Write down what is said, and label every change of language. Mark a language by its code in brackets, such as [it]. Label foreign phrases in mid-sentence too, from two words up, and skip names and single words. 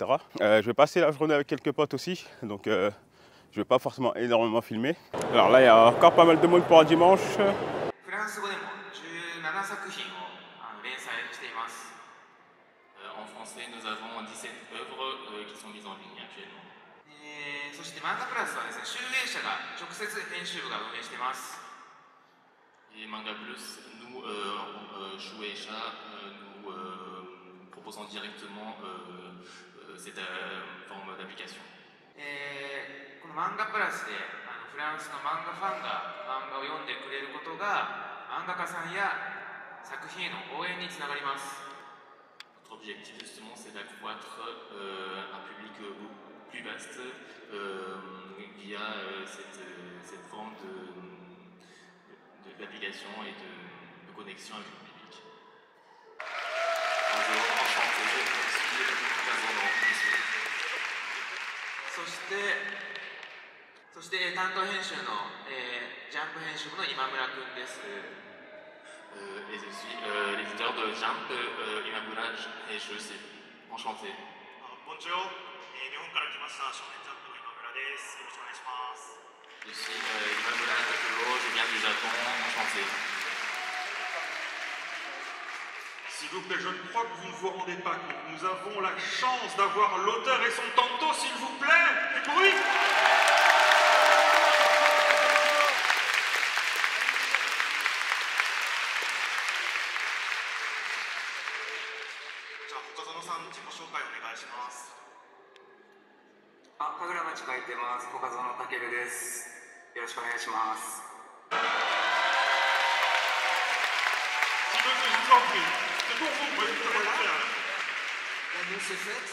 [fr] Je vais passer la journée avec quelques potes aussi. Donc, je ne vais pas forcément énormément filmer. Alors là, il y a encore pas mal de monde pour un dimanche. En français, nous avons 17 œuvres qui sont mises en ligne actuellement. [ja] そして漫画プラスはですね、集英社が直接編集部が運営しています。 [fr] Et Manga Plus, nous, Shueisha, nous proposons directement cette forme d'application. [ja] この漫画プラスでフランスの漫画ファンが漫画を読んでくれることが漫画家さんや作品への応援につながります。 [fr] Notre objectif justement c'est d'accroître un public plus vaste via cette forme d'application et de connexion avec le public. Bonjour, enchanté, je suis Kazuro Isu. [ja] そして担当編集のジャンプ編集部の今村くんです。 [fr] Et je suis l'éditeur de Jump, Imamura, et je suis enchanté. Bonjour, et [ja] Nihonから来ました少年ジャンプの今村です。よろしくお願いします。 [fr] Je suis Imamura Takuro, je viens du Japon, enchanté. S'il vous plaît, je ne crois que vous ne vous rendez pas compte. Nous avons la chance d'avoir l'auteur et son tanto, s'il vous plaît. Du bruit. L'annonce est faite,